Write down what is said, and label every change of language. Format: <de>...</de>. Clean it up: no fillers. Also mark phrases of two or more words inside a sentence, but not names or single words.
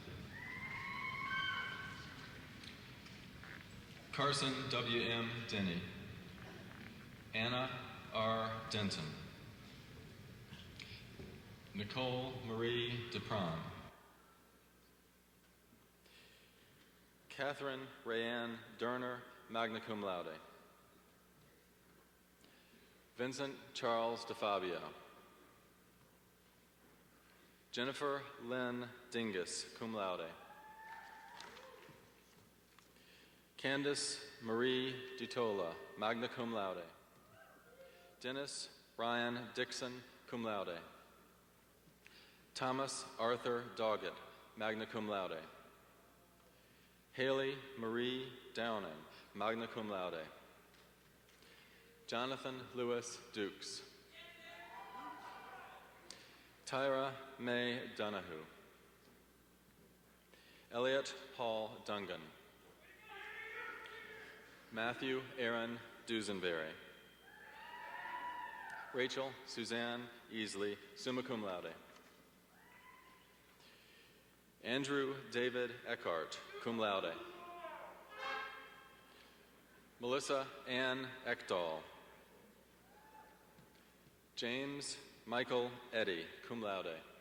<en>Carson W. M. Denny. Anna R. Denton. Nicole Marie DeProm. Catherine Rayanne Derner,</en> <la>magna cum laude.</la> <en>Vincent Charles DeFabio. Jennifer Lynn Dingus,</en> <la>cum laude.</la> <en>Candace Marie Dutola,</en> <la>magna cum laude.</la> <en>Dennis Ryan Dixon,</en> <la>cum laude.</la> <en>Thomas Arthur Doggett,</en> <la>magna cum laude.</la> <en>Haley Marie Downing,</en> <la>magna cum laude.</la> <en>Jonathan Lewis Dukes. Tyra May Donahue. Elliot Paul Dungan. Matthew Aaron Dusenberry. Rachel Suzanne Easley,</en> <la>summa cum laude.</la> <en>Andrew David Eckhart,</en> <la>cum laude.</la> <en>Melissa Ann Ekdahl. James Michael Eddy,</en> <la>cum laude.</la>